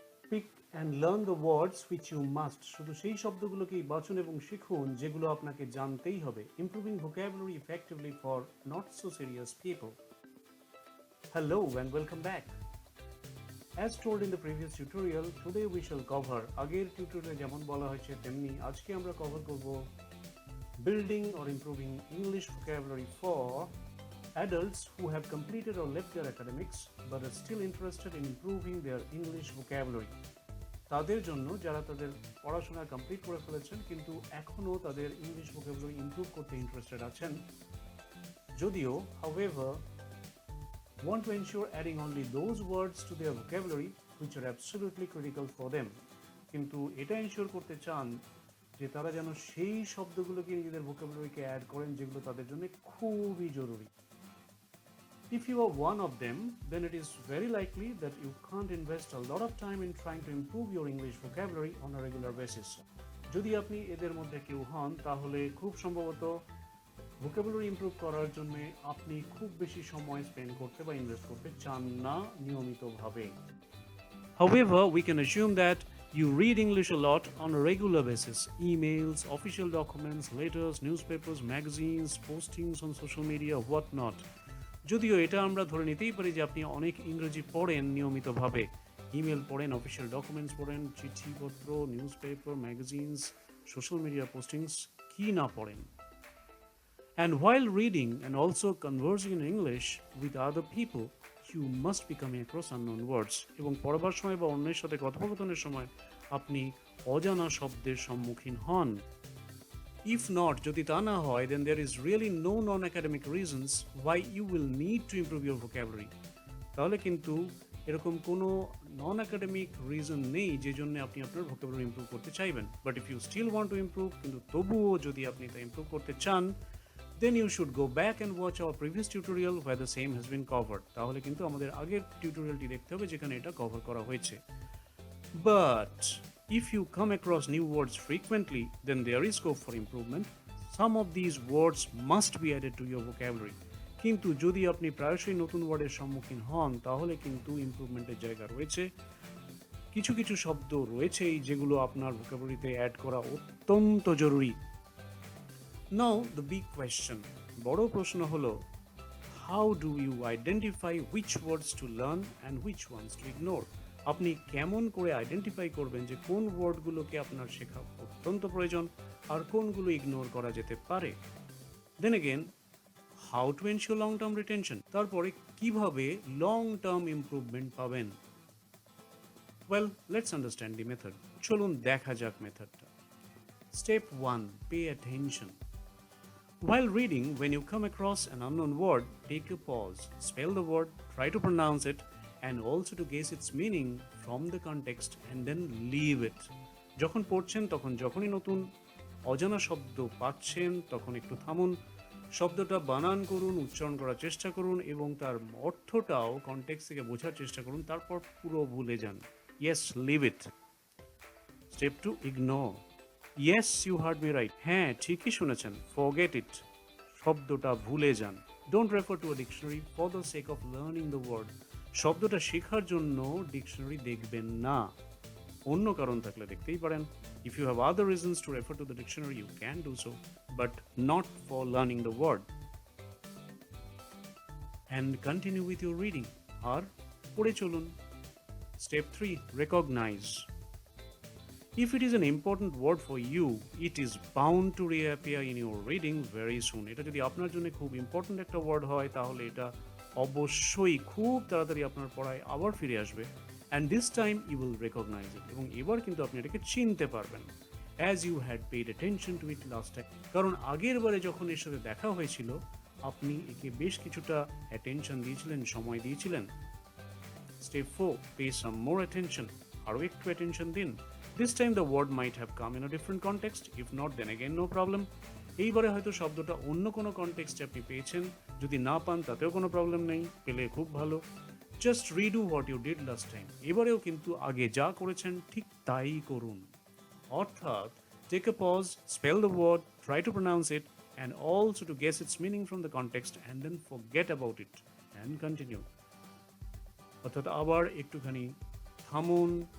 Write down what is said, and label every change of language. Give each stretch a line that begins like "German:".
English: pick and learn the words which you must,
Bangla: শুধু সেই শব্দগুলোকেই বাছুন এবং শিখুন যেগুলো আপনাকে জানতেই হবে।
English: Improving vocabulary effectively for not so serious people. Hello and welcome back. As told in the previous tutorial, today we shall cover,
Bangla: আগের টিউটোরিয়ালে যেমন বলা হয়েছে তেমনি আজকে আমরা কভার করব
English: building or improving English vocabulary for adults who have completed or left their academics but are still interested in improving their English vocabulary.
Bangla: তাদের জন্য যারা তাদের পড়াশোনা কমপ্লিট করে ফেলেছেন কিন্তু এখনও তাদের ইংলিশ ভোকাবুলারি ইমপ্রুভ করতে ইন্টারেস্টেড আছেন, যদিও
English: however want to ensure adding only those words to their vocabulary which are absolutely critical for them,
Bangla: কিন্তু এটা এনশিওর করতে চান যে তারা যেন সেই শব্দগুলোকে নিজেদের ভোকাবুলারিকে অ্যাড করেন যেগুলো তাদের জন্য খুবই জরুরি।
English: If you are one of them, then it is very likely that you can't invest a lot of time in trying to improve your English vocabulary on a regular basis.
Bangla: যদি আপনি এদের মধ্যে কেউ হন তাহলে খুব সম্ভবত ভোকাবুলারি ইমপ্রুভ করার জন্য আপনি খুব বেশি সময় স্পেন্ড করতে বা ইনভেস্ট করতে চান না নিয়মিতভাবে।
English: However, we can assume that you read English a lot on a regular basis. Emails, official documents, letters, newspapers, magazines, postings on social media, whatnot.
Bangla: যদিও এটা আমরা ধরে নিতেই পারি যে আপনি অনেক ইংরেজি পড়েন নিয়মিতভাবে, ইমেল পড়েন, অফিসিয়াল ডকুমেন্টস পড়েন, চিঠিপত্র, news paper, magazines, social media পোস্টিংস, কি না পড়েন।
English: And while reading and also conversing in English with other people, you must be coming across unknown words.
Bangla: এবং পড়াবার সময় বা অন্যের সাথে কথোপকথনের সময় আপনি অজানা শব্দের সম্মুখীন হন।
English: If not,
Bangla: যদি তা না হয়,
English: then there is really no non-academic reasons why you will need to improve your vocabulary.
Bangla: তাহলে কিন্তু এরকম কোনো নন একাডেমিক রিজন নেই যে জন্য আপনি আপনার ভোকাবুলারি ইমপ্রুভ করতে চাইবেন।
English: but if you still want to improve,
Bangla: কিন্তু তবুও যদি আপনি তা ইমপ্রুভ করতে চান,
English: then you should go back and watch our previous tutorial where the same has been covered.
Bangla: তাহলে কিন্তু আমাদের আগের টিউটোরিয়ালটি দেখতে হবে যেখানে এটা কভার করা হয়েছে।
English: But if you come across new words frequently, then there is scope for improvement. Some of these words must be added to your vocabulary.
Bangla: কিন্তু যদি আপনি প্রায়শই নতুন ওয়ার্ডের সম্মুখীন হন তাহলে কিন্তু ইমপ্রুভমেন্টের জায়গা রয়েছে। কিছু কিছু শব্দ রয়েছেই যেগুলো আপনার ভোকাবুলারিতে অ্যাড করা অত্যন্ত জরুরি।
English: Now the big question,
Bangla: বড় প্রশ্ন হলো,
English: how do you identify which words to learn and which ones to ignore?
Bangla: আপনি কেমন করে আইডেন্টিফাই করবেন যে কোন ওয়ার্ডগুলোকে আপনার শেখা অত্যন্ত প্রয়োজন আর কোনগুলো ইগনোর করা যেতে পারে?
English: Then again, how to ensure long term retention?
Bangla: তারপরে কিভাবে লং টার্ম ইমপ্রুভমেন্ট পাবেন?
English: Well, let's understand the method.
Bangla: চলুন দেখা যাক মেথডটা।
English: Step 1, pay attention. While reading, when you come across an unknown word, take a pause, spell the word, try to pronounce it, and also to guess its meaning from the context and then leave it.
Bangla: যখন পড়ছেন তখন যখনই নতুন অজানা শব্দ পাচ্ছেন তখন একটু থামুন, শব্দটা বানান করুন, উচ্চারণ করার চেষ্টা করুন এবং তার অর্থটাও কনটেক্সট থেকে বোঝার চেষ্টা করুন, তারপর পুরো ভুলে যান।
English: Yes, leave it. Step 2, ignore. Yes, you heard me right.
Bangla: হ্যাঁ, ঠিকই শুনেছেন।
English: Forget it.
Bangla: শব্দটা ভুলে যান।
English: Don't refer to a dictionary for the sake of learning the word.
Bangla: শব্দটা শেখার জন্য ডিকশনারি দেখবেন না। অন্য কারণ থাকলে দেখতেই পারেন।
English: If you have other reasons to refer to the dictionary, you can do so, but not for learning the word. And continue with your reading.
Bangla: আর পড়ে চলুন।
English: Step 3, recognize. If it is an important word for you, it is bound to reappear in your reading very soon.
Bangla: এটা যদি আপনার জন্য খুব important একটা word হয় তাহলে এটা অবশ্যই খুব তাড়াতাড়ি আপনার পড়ায় আবার ফিরে আসবে।
English: And this time you will recognize it.
Bangla: এবং এবার কিন্তু আপনি এটাকে চিনতে পারবেন।
English: As you had paid attention to it last time.
Bangla: কারণ আগের বারে যখন এর সাথে দেখা হয়েছিল আপনি একে বেশ কিছুটা অ্যাটেনশন দিয়েছিলেন, সময় দিয়েছিলেন।
English: Step 4, pay some more attention.
Bangla: আরও একটু অ্যাটেনশন দিন।
English: This time the word might have come in a different context. If not, then again no problem.
Bangla: এইবারে হয়তো শব্দটা অন্য কোনো কনটেক্সটে আপনি পেয়েছেন, যদি না পান তাতেও কোনো প্রবলেম নেই, পেলে খুব ভালো।
English: Just redo what you did last time.
Bangla: এবারেও কিন্তু আগে যা করেছেন ঠিক তাই করুন।
English: অর্থাৎ take a pause, spell the word, try to pronounce it, and also to guess its meaning from the context and then forget about it and continue.
Bangla: অর্থাৎ আবার একটুখানি থামুন,